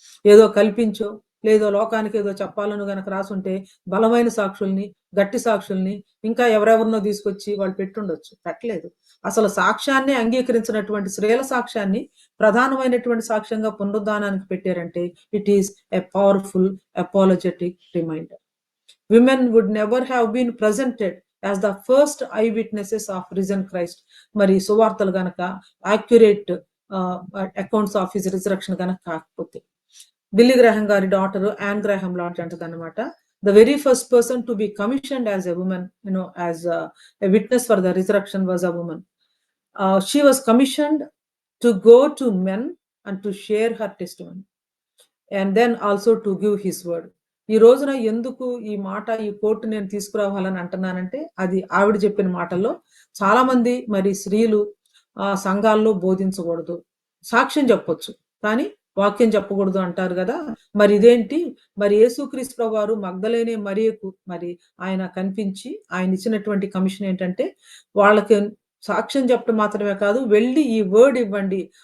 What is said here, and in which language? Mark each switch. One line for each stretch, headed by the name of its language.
Telugu: ఏదో కల్పించో లేదో లోకానికి ఏదో చెప్పాలని గనక రాసుంటే బలమైన సాక్షుల్ని, గట్టి సాక్షుల్ని, ఇంకా ఎవరెవరినో తీసుకొచ్చి వాళ్ళు పెట్టుండొచ్చు. పెట్టలేదు. అసలు సాక్ష్యాన్ని అంగీకరించినటువంటి స్త్రీల సాక్ష్యాన్ని ప్రధానమైనటువంటి సాక్ష్యంగా పునరుద్ధానానికి పెట్టారంటే
English: It is a powerful apologetic reminder. Women would never have been presented as the first eyewitnesses of risen Christ.
Telugu: మరి సువార్తలు గనక
English: accurate accounts of his resurrection
Telugu: గనక కాకపోతే బిల్లీ గ్రాహం గారి డాటర్ యాన్ గ్రాహం లాడ్జ్ అంటది అనమాట.
English: The very first person to be commissioned as a woman, as a witness for the resurrection was a woman. She was commissioned to go to men and to share her testimony and then also to give his word.
Telugu: ఈ రోజున ఎందుకు ఈ మాట ఈ coat నేను తీసుకురావాలని అంటున్నానంటే అది ఆవిడ చెప్పిన మాటల్లో చాలా మంది మరి స్త్రీలు సంఘాల్లో బోధించకూడదు, సాక్ష్యం చెప్పొచ్చు కానీ వాక్యం చెప్పకూడదు అంటారు కదా. మరి ఇదేంటి? మరి యేసుక్రీస్తు ప్రభువు వారు మగ్దలేనే మరియకు మరి ఆయన కనిపించి ఆయన ఇచ్చినటువంటి కమిషన్ ఏంటంటే వాళ్ళకి సాక్ష్యం చెప్పడం మాత్రమే కాదు, వెళ్ళి ఈ వర్డ్ ఇవ్వండి.